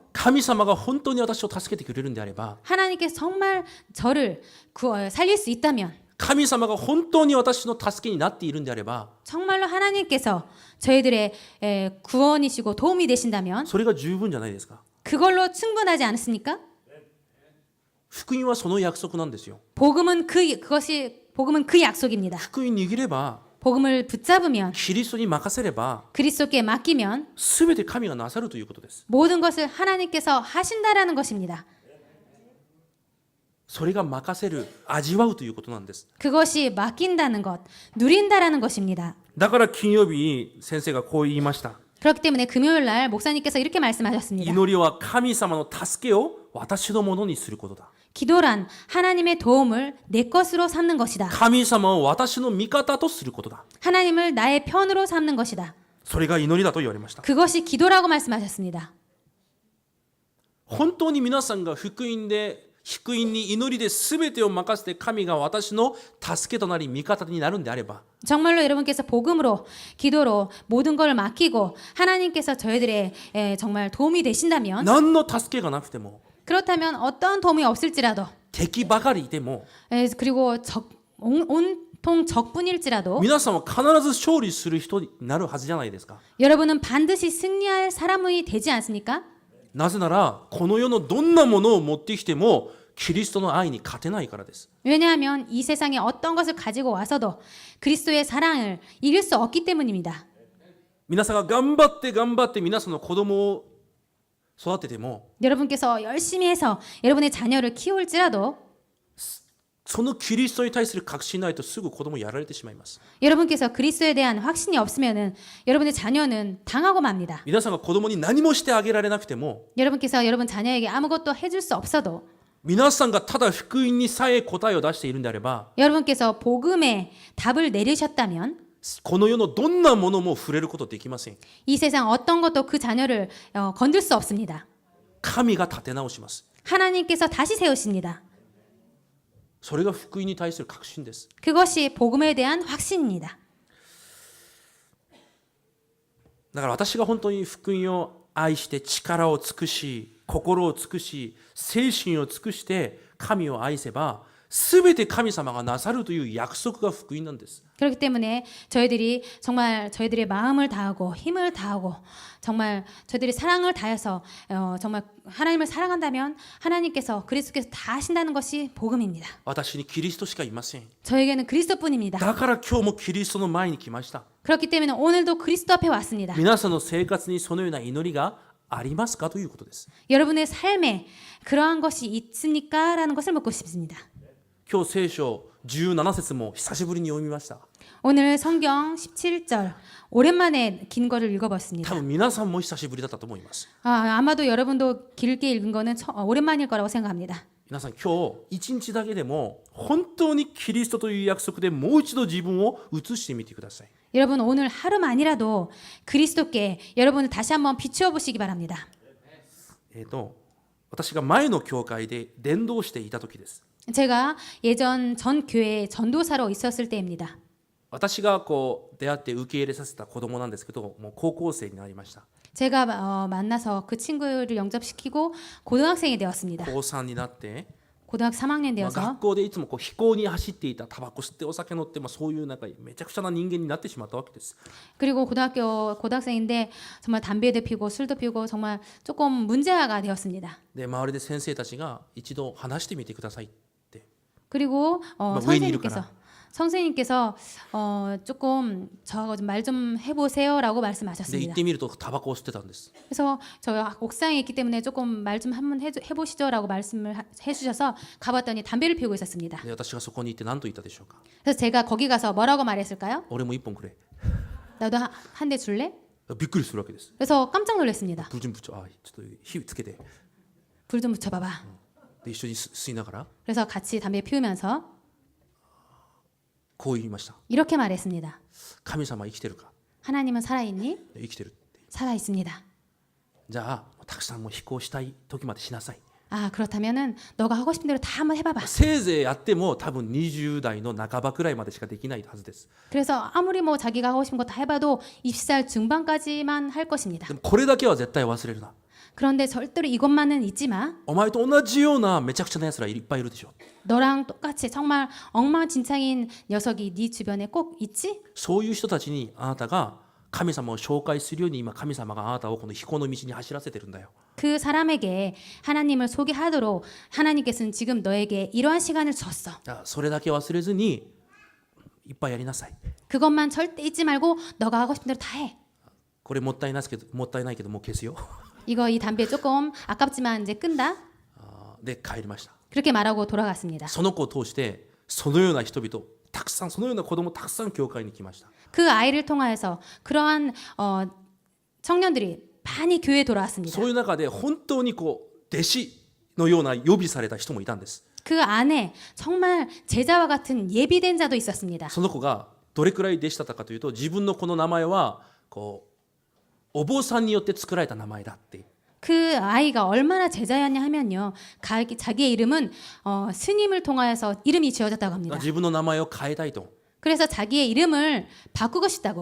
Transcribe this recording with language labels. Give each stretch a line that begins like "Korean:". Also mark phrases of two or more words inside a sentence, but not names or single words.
Japanese: 神様が本当に私を助けてくれるんであれば、
Korean: 하나님께서 정말 저를 살릴 수 있다면
Japanese: 神様が本当に私の助けになっているんであれば、
Korean: 정말로 하나님께서 저희들의 구원이시고 도움이 되신다면
Japanese: それが十分じゃないですか。
Korean: 그걸로 충분하지 않습니까?
Japanese: 福音はその約束なんですよ。
Korean: 복음은 그 약속입니다.
Japanese: 福音握れば、
Korean: 복음을 붙잡으면
Japanese: キリストに任せれば、
Korean: 그리스도께 맡기면
Japanese: すべて神がなさるということです。
Korean: 모든 것을 하나님께서 하신다라는 것입니다.
Japanese: それが任せる、味わうということなんです。
Korean: 그것이 맡긴다는 것, 누린다라는 것입니다.
Japanese: だから金曜日に先生がこう言いました。
Korean: 그렇기 때문에 금요일 날 목사님께서 이렇게 말씀하셨습니다.
Japanese: 祈りは神様の助けを私のものにすることだ。
Korean: 기도란 하나님의 도움을 내 것으로 삼는 것이다.
Japanese: 神様を私の味方とすることだ。
Korean: 하나님을 나의 편으로 삼는 것이다.
Japanese: それが祈りだと言われました。
Korean: 그것이 기도라고 말씀하셨습니다.
Japanese: 本当に皆さんが福音に祈りで全てを任せて神が私の助けとなり味方になるんであれば、
Korean: 정말로 여러분께서 복음으로 기도로 모든 걸 맡기고 하나님께서 저희들의 정말 도움이 되신다면
Japanese: 何の助けがなくても
Korean: 그렇다면 어떤 도움이 없을지라도
Japanese: 敵ばかりいても
Korean: 그리고 온통 적뿐일지라도
Japanese: 皆さんは必ず勝利する人になるはずじゃないですか。
Korean: 여러분은 반드시 승리할 사람이 되지 않습니까?
Japanese: なぜならこの世のどんなものを持ってきてもキリストの愛に勝てないからです。
Korean: 왜냐하면 이 세상에 어떤 것을 가지고 와서도 그리스도의 사랑을 이길 수 없기 때문입니다.
Japanese: 皆さんが頑張って皆さんの子供を育てても
Korean: 여러분께서 열심히 해서 여러분의 자녀를 키울지라도
Japanese: そのキリストに対する確信ないとすぐ子供をやられてしまいます。
Korean: 여러분께서 그리스도에 대한 확신이 없으면은 여러분의 자녀는 당하고 맙니다.
Japanese: 皆さんが子供に何もしてあげられなくても
Korean: 여러분께서 여러분 자녀에게 아무것도 해줄 수 없어도
Japanese: 皆さんがただ福音にさえ答えを出しているんであれば
Korean: 여러분께서 복음에 답을 내리셨다면
Japanese: この世のどんなものも触れることできません。
Korean: 이 세상 어떤 것도 그 자녀를 건들 수 없습니다.
Japanese: 神が立て直します。
Korean: 하나님께서 다시 세우십니다.
Japanese: それが福音に対する確信です。
Korean: 그것이 복음에 대한 확신입니다.
Japanese: だから私が本当に福音を愛して力を尽くし心を尽くし精神を尽くして神を愛せばすべて神様がなさるという約束が福音なんです。
Korean: 그렇기 때문에 저희들이 정말 저희들의 마음을 다하고 힘을 다하고 정말 저희들이 사랑을 다해서 정말 하나님을 사랑한다면 하나님께서 그리스도께서 다 하신다는 것이 복음입니다.
Japanese: 私にキリストしかいません。
Korean: 저에게는 그리스도뿐입니다.
Japanese: だから今日もキリストの前に来ました。
Korean: 그렇기 때문에 오늘도 그리스도 앞에 왔습니다.
Japanese: 皆さんの生活にそのような祈りがありますかということです。
Korean: 여러분의 삶에 그러한 것이 있습니까? 라는 것을 묻고 싶습니다.
Japanese: 今日聖書17節も久しぶりに読みました。
Korean: 오늘 성경 17절 오랜만에 긴 거를
Japanese: 多
Korean: 읽어봤습니다.
Japanese: 分皆さんも久しぶりだったと思います。
Korean: 아마도 여러분도 길게 읽은 거는 오랜만일 거라고 생각합니다.
Japanese: 皆さん今日一日だけでも本当にキリストという約束でもう一度自分を映してみてください。
Korean: 여러분 오늘 하루만이라도 그리스도께 여러분을 다시 한번 비추어 보시기 바랍니다.
Japanese: 私が前の教会で伝道していた時です。
Korean: 제가 예전 전 교회 전도사로 있었을 때입니다.
Japanese: 私が出会って受け入れさせた子供なんですけど、もう高校生になりました。
Korean: 제가 만나서 그 친구를 영접시키고 고등학생이 되었습니다.
Japanese: 高3になって、
Korean: 고등학교 3학년 되어서
Japanese: 学校でいつも非行に走っていた、タバコ吸ってお酒飲って、そういうなんかめちゃくちゃな人間になってしまったわけです。
Korean: 그리고 고등학생인데 정말 담배도 피우고 술도 피우고 정말 조금 문제가 되었습니다.
Japanese: で周りで先生たちが一度話してみてくださいって。
Korean: 그리고 왜 이럴까나? 선생님께서 조금 저하고 말 좀 해보세요라고
Japanese: で行
Korean: 말씀하셨습니다.
Japanese: ってみるとタバコを吸ってたんです。
Korean: 그래서 저희가 옥상에 있기 때문에 조금 말 좀 한번 해보시죠라고 말씀을 해주셔서 가봤더니 담배를 피우고 있었습니다.
Japanese: で私がそこに行って何と言ったでしょうか。
Korean: 그래서 제가 거기 가서 뭐라고 말했을까요?
Japanese: 俺も一本くれ。
Korean: 나도 한 대 줄래?
Japanese: びっくりするわけです。
Korean: 그래서 깜짝 놀랐습니다. 불 좀 붙여.
Japanese: ちょっと火つけて。
Korean: 불 좀 붙여봐봐.
Japanese: で一緒に吸いながら
Korean: 그래서 같이 담배 피우면서
Japanese: こう言いました。
Korean: 이렇게 말했습니다.
Japanese: 神様生きてるか。
Korean: 하나님은 살아있니?
Japanese: 生きてる。
Korean: 살아있습니다.
Japanese: じゃあたくさんもう飛行したい時までしなさい。
Korean: 그렇다면은 너가 하고 싶은 대로 다 한번 해봐봐.
Japanese: せいぜいやっても多分20代の半ばくらいまでしかできないはずです。
Korean: 그래서 아무리 뭐 자기가 하고 싶은 거 다 해봐도 20살 중반까지만 할 것입니다.
Japanese: でもこれだけは絶対忘れるな。
Korean: 그런데 절대로 이것만은 잊지 마.
Japanese: お前と同じようなめちゃくちゃな奴らいっぱいいるでしょ。
Korean: 너랑 똑같이 정말 엉망진창인 녀석이 네 주변에 꼭 있지?
Japanese: そういう人たちにあなたが神様を紹介するように今神様があなたをこの飛行の道に走らせてるんだよ。
Korean: 그 사람에게 하나님을 소개하도록 하나님께서는 지금 너에게 이러한 시간을 줬어.
Japanese: それだけ忘れずにいっぱいやりなさい。
Korean: 그것만 절대 잊지 말고 너가 하고 싶은 대로 다 해.
Japanese: これもったいないけどもう消すよ。
Korean: 이거 이 담배 조금 아깝지만 이제 끈다.
Japanese: で帰りました。
Korean: 그렇게 말하고 돌아갔습니다.
Japanese: その子を通してそのような人々たくさんそのような子供たくさん教会に来ました。
Korean: 그 아이를 통하여서 그러한 청년들이 많이 교회에 돌아왔습니다.
Japanese: そういう中で本当に弟子のような予備された人もいたんです。
Korean: 그 안에 정말 제자와 같은 예비된 자도 있었습니다.
Japanese: その子がどれくらい弟子だったかというと自分のこの名前はお坊さんによって作られた名前だって。
Korean: 그 아이가 얼마나 제자였냐 하면요. 자기의 이름은 스님을 통하여서 이름이 지어졌다고 합니다.
Japanese: 自分の名前を変えたいと。
Korean: 그래서 자기의 이름을 바꾸고 싶다고.